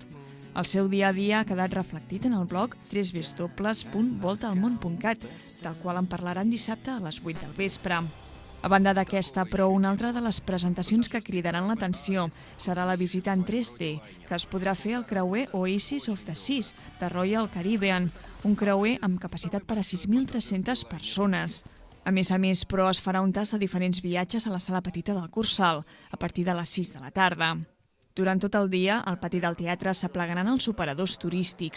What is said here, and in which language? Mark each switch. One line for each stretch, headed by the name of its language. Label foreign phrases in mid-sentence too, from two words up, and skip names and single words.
Catalan: El seu dia a dia ha quedat reflectit en el blog www.voltaalmon.cat, del qual en parlaran dissabte a les 8 del vespre. A banda d'aquesta, però, una altra de les presentacions que cridaran l'atenció serà la visita en 3D, que es podrà fer al creuer Oasis of the Seas de Royal Caribbean, un creuer amb capacitat per a 6.300 persones. A més, però, es farà un tast de diferents viatges a la sala petita del Cursal, a partir de les 6 de la tarda. Durant tot el dia, al pati del teatre s'aplegaran els operadors turístics.